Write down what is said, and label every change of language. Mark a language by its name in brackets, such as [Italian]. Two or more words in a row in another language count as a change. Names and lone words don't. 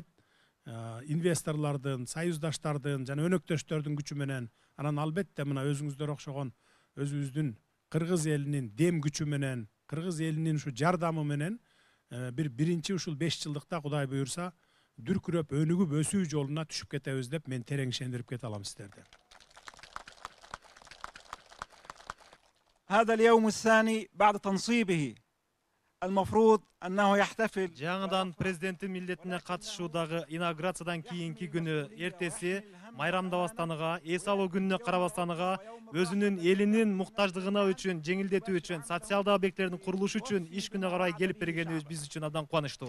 [Kyrgyz] Инвесторлордун, союздаштардын жана өнөктөштөрдүн күчү менен, анан албетте мына өзүңүздөр окшогон өзүбүздүн кыргыз элинин дем күчү менен, кыргыз элинин ушу жардамы менен биринчи ушул 5 жылдыкта Кудай буюрса дүркүрөп өнүгүп өсүү жолуна түшүп кетебиз деп мен терең ишендирип кете алам сиздерди. [Arabic] هذا اليوم الثاني بعد تنصيبه المفروض أنه يحتفل. [Kyrgyz] Жаңыдан президенттин милдетине катышуудагы инаугурациядан кийинки күнү эртеси майрамдабастаныга, эс алуу күнүнө карабастаныга өзүнүн элинин муктаждыгына үчүн, жеңилдетүү үчүн, социалдык объекттердин курулушу үчүн иш күнү карай келип бергенибиз биз үчүн абдан кубанычтуу.